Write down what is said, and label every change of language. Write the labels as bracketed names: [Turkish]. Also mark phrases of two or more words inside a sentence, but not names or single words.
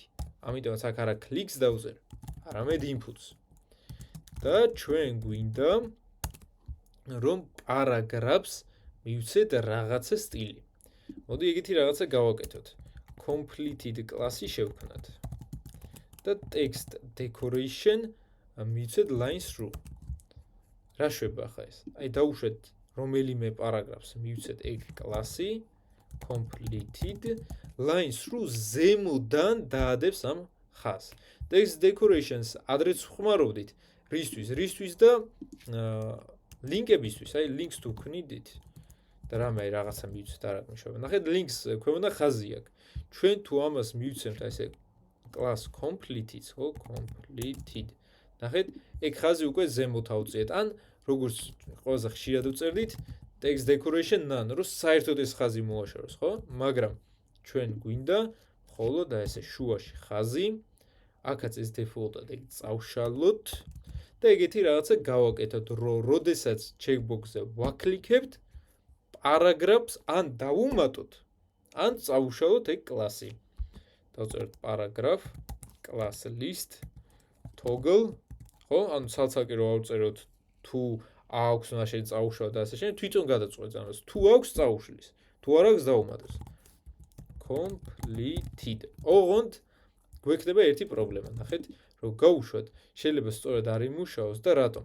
[Georgian] ამიტომაც აქ არა clicks დავზერ, არამედ inputs. და ჩვენ გვინდა რომ პარაგრაფს მივცეთ რაღაცა სტილი. მოდი ეგეთი რაღაცა გავაკეთოთ. completed კლასი შევქმნათ. და [English] text decoration [Georgian] მივცეთ [English] line through. [Georgian] რა შვება ახლა ეს? აი დავუშვეთ რომელიმე პარაგრაფს მივცეთ ეგ კლასი [English] completed line through [Georgian] ზემოდან დაადებს ამ ხაზს. [English] text decorations [Georgian] ადრეც ხმარობდით რისთვის და ლინკებისთვის, აი links თუ ქმნიდით და რამე აი რაღაცა მივცეთ არ აღნიშნავენ. ნახეთ links ქვემოდან ხაზი აქვს. ჩვენ თუ ამას მივცემთ აი ესე [English] class completed, [Georgian] ხო, completed. ნახეთ, ეგ ხაზი უკვე ზემოთ ავწიეთ. ან როგორც ყველაზე ხშირად ვწერდით, [English] text decoration none, [Georgian] რომ საერთოდ ეს ხაზი მოაშოროს, ხო? მაგრამ ჩვენ გვინდა მხოლოდ და ესე შუაში ხაზი, აქაც ეს default-ად ეგ წავშალოთ და ეგეთი რაღაცა გავაკეთოთ, რომ როდესაც checkbox-ზე ვაკლიკებთ, პარაგრაფს ან დავუმატოთ, ან წავუშალოთ ეგ კლასი. დავწერთ პარაგრაფ, [English] class list, toggle, [Georgian] ხო? ანუ ცალ-ცალკე რო ავწეროთ თუ აქვს მაშინ წაუშვა და ასე შემდეგ, თვითონ გადაწყვეტს ამას. თუ აქვს წაუშლის, თუ არ აქვს დავუმატოს. completed. ოღონდ გვექნება ერთი პრობლემა, ნახეთ, რომ გავუშვათ, შეიძლება სწორედ არ იმუშაოს და რატომ?